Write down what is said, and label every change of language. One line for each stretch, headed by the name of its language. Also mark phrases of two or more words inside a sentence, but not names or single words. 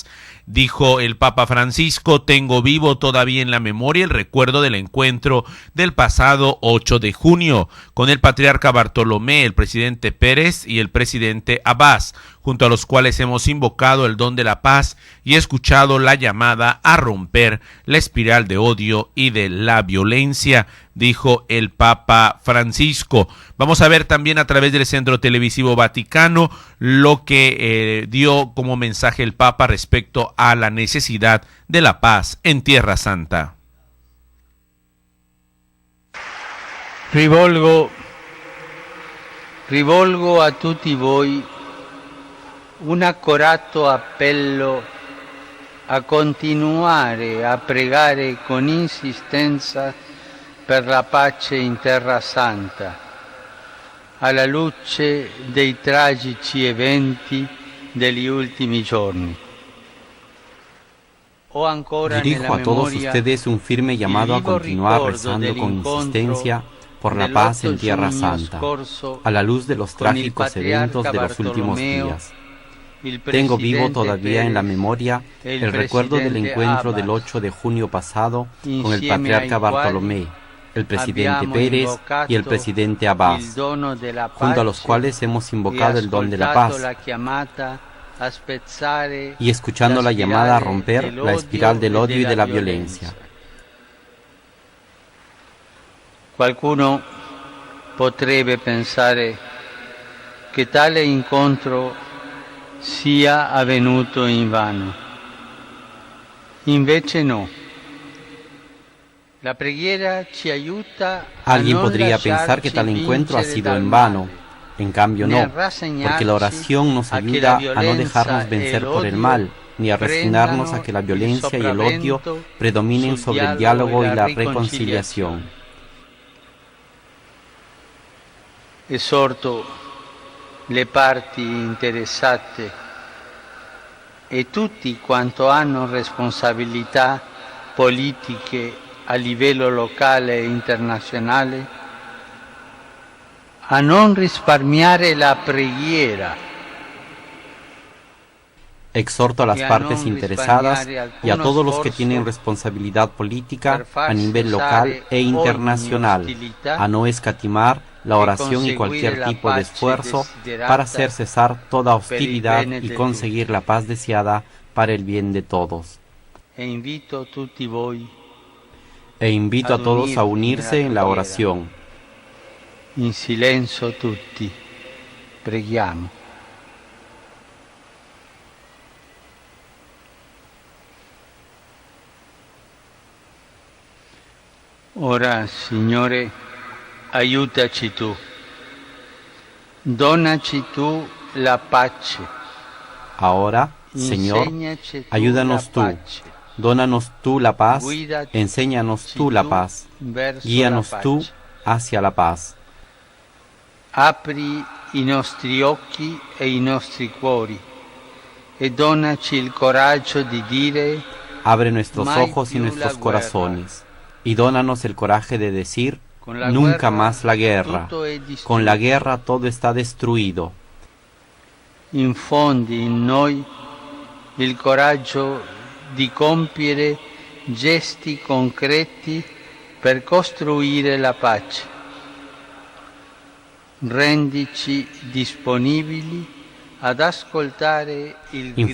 Spanish: Dijo el Papa Francisco: tengo vivo todavía en la memoria el recuerdo del encuentro del pasado 8 de junio con el patriarca Bartolomé, el presidente Pérez y el presidente Abbas, junto a los cuales hemos invocado el don de la paz y escuchado la llamada a romper la espiral de odio y de la violencia, dijo el Papa Francisco. Vamos a ver también a través del Centro Televisivo Vaticano lo que dio como mensaje el Papa respecto a la necesidad de la paz en Tierra Santa.
Italian: Rivolgo a tutti voi un accorato appello a continuare a pregare con insistenza per la pace in Terra Santa, alla luce dei tragici eventi degli ultimi giorni.
Spanish: Dirijo a todos ustedes un firme llamado a continuar rezando con insistencia por la paz en Tierra Santa, a la luz de los trágicos eventos de los últimos días. Tengo vivo todavía en la memoria el recuerdo del encuentro del 8 de junio pasado con el patriarca Bartolomé, el presidente Pérez y el presidente Abbas, junto a los cuales hemos invocado el don de la paz, y escuchando la llamada a romper la espiral del odio y de la violencia.
Italian: Qualcuno potrebbe pensare che tale incontro sia avvenuto invano. Invece no. La preghiera ci aiuta a
Spanish: Alguien podría pensar que tal encuentro ha sido en vano. En cambio no, porque la oración nos ayuda a no dejarnos vencer por el mal, ni a resignarnos a que la violencia y el odio predominen sobre el diálogo y la reconciliación.
Italian: Esorto le parti interessate e tutti quanto hanno responsabilità politiche a livello locale e internazionale a non risparmiare la preghiera.
Spanish: Exhorto a las partes interesadas y a todos los que tienen responsabilidad política a nivel local e internacional a no escatimar la oración y cualquier tipo de esfuerzo para hacer cesar toda hostilidad y conseguir la paz deseada para el bien de todos.
Italian: E invito
Spanish: a todos a unirse en la oración.
Italian: In silenzio tutti, preghiamo. Ora, Signore, aiutaci tu, donaci tu la pace.
Spanish: Ahora, Señor, ayúdanos tú, dónanos tú la paz, enséñanos tú la paz, guíanos tú hacia la paz.
Italian: Apri i nostri occhi e i nostri cuori e donaci il coraggio di dire:
Spanish: abre nuestros ojos y nuestros corazones y dónanos el coraje de decir: nunca más la guerra. Con la guerra todo está destruido.
Italian: Infondi in noi il coraggio di compiere gesti concreti per costruire la pace. Rendici disponibili ad ascoltare il grido.